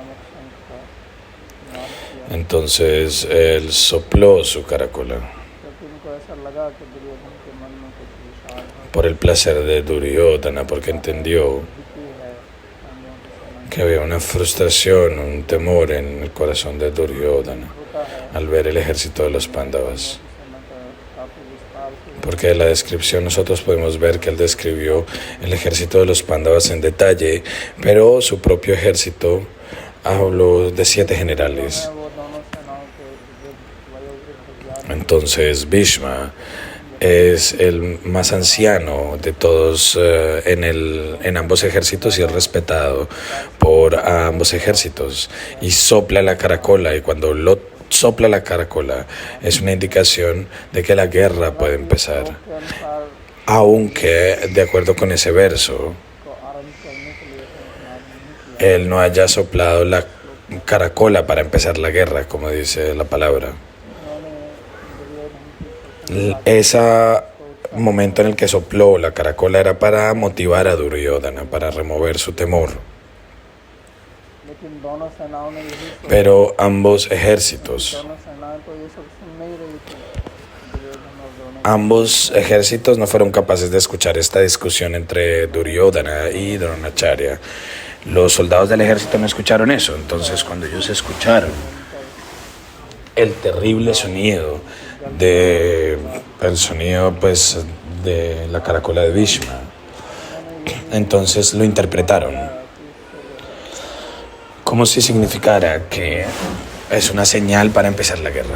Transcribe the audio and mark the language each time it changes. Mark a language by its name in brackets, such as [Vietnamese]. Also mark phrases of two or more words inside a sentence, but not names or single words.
[Spanish] Entonces él sopló su caracola. [Hindi] को ऐसा लगा कि दुर्योधन के मन में कुछ विषाद है, [Spanish] por el placer de Duryodhana, porque entendió [Hindi] भीति है पांडवों की सेना [Spanish] que había una frustración, un temor en el corazón de Duryodhana [Hindi] होता है। [Spanish] al ver el ejército de los Pándavas. [Hindi] सेना का काफी विस्तार से [Spanish] Porque de la descripción nosotros podemos ver que él describió el ejército de los Pándavas en detalle, pero su propio ejército habló de 7 generales. [Hindi] वो दोनों सेनाओं के वयोवृद्ध ज्ञान [Spanish] Entonces Bhishma es el más anciano de todos en ambos ejércitos y es respetado por ambos ejércitos. Y sopla la caracola, y cuando lo sopla la caracola es una indicación de que la guerra puede empezar. [Hindi] के अनुसार [Spanish] Aunque, de acuerdo con ese verso, [Hindi] को आरंभ करने के लिए संस्नान नहीं किया। [Spanish] él no haya soplado la caracola para empezar la guerra, como dice la palabra. [Hindi] उन्होंने दुर्योधन की [Spanish] Ese momento en el que sopló la caracola era para motivar a Duryodhana, para remover su temor. [Hindi] लेकिन दोनों सेनाओं ने यही सोचा, [Spanish] Pero ambos ejércitos, [Hindi] दोनों सेनाएं तो ये सब सुन नहीं रही थी। दुर्योधन और द्रोण [Spanish] ambos ejércitos no fueron capaces de escuchar esta discusión entre Duryodhana y Dronacharya. Los soldados del ejército no escucharon eso, entonces cuando ellos escucharon el terrible sonido pues de la caracola de Bhishma, entonces lo interpretaron como si significara que es una señal para empezar la guerra.